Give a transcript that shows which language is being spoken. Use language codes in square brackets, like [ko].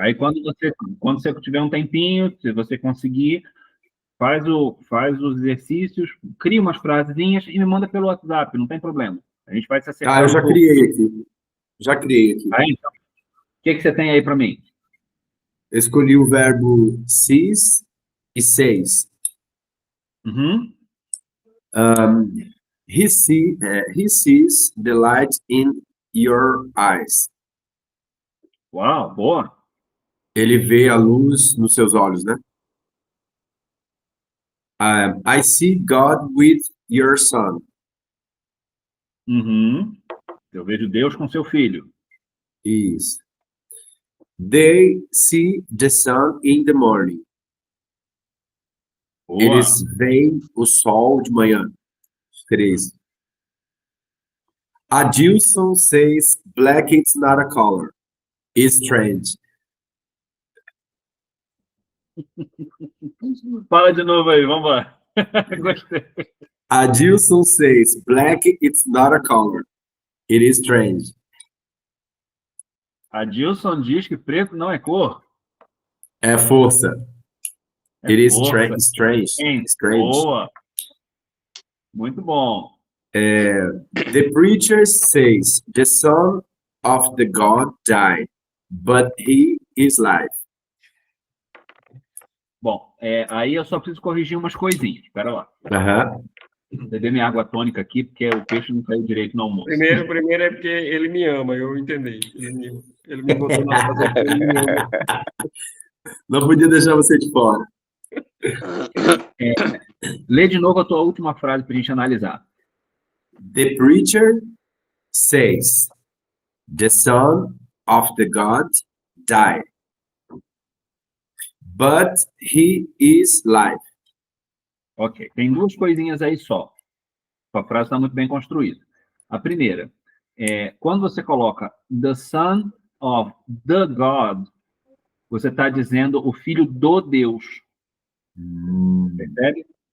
[pt] Aí quando você tiver um tempinho, se você conseguir, faz os exercícios, cria umas frasezinhas e me manda pelo WhatsApp, não tem problema. A gente vai se acertar. Eu já criei aqui. Já criei aqui. Aí, então, o que você tem aí para mim? Eu escolhi o verbo sees e says. Uhum. [en] He sees the light in your eyes. [pt] Uau, boa. Ele vê a luz nos seus olhos, né? [en] I see God with your son. Uhum. [pt] Eu vejo Deus com seu filho. Isso. [en] They see the sun in the morning. [pt] Boa. Eles veem o sol de manhã. 3. [en] Adilson says black is not a color. It's strange. [pt] Fala de novo aí, vamos lá. Gostei. [en] Adilson says black is not a color. It is strange. [pt] Adilson diz que preto não é cor. É força. É [en] It is [pt] força. [en] strange. [pt] Boa. Muito bom. [en] The preacher says the son of the God died, but he is alive. [pt] Bom, aí eu só preciso corrigir umas coisinhas. Espera lá. Aham. Beber minha água tônica aqui, porque o peixe não saiu direito no almoço. Primeiro é porque ele me ama, eu entendi. Ele me botou na casa porque ele me ama. Não podia deixar você de fora. Lê de novo a tua última frase para a gente analisar. [en] The preacher says the son of the God died, but he is alive. [pt] Ok, tem duas coisinhas aí só. A frase está muito bem construída. A primeira, quando você coloca [en] the son of the God, [pt] você está dizendo o filho do Deus. Percebe?